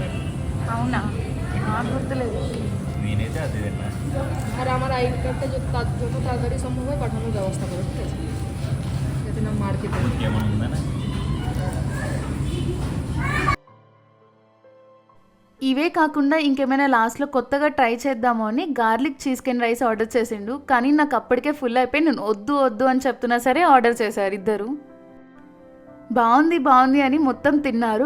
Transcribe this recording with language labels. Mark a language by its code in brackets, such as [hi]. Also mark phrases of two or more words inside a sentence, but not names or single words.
[te] అవునా? నాకు గుర్తులేదు. నేనైతే అది తిన్నా. [bn] আর আমার আই কার্ডটা যত তাড়াতাড়ি সম্ভব হয় পাঠানোর ব্যবস্থা করো, ঠিক আছে? যাতে না মার্কেটে [te] ఇంకేమైనా ఉందా? ఇవే కాకుండా ఇంకేమైనా లాస్ట్లో కొత్తగా ట్రై చేద్దామో అని [en] garlic chicken rice [te] ఆర్డర్ చేసిండు. కానీ నాకు అప్పటికే ఫుల్ అయిపోయి నేను వద్దు వద్దు అని చెప్తున్నా సరే ఆర్డర్ చేశారు ఇద్దరు. బాగుంది అని మొత్తం తిన్నారు.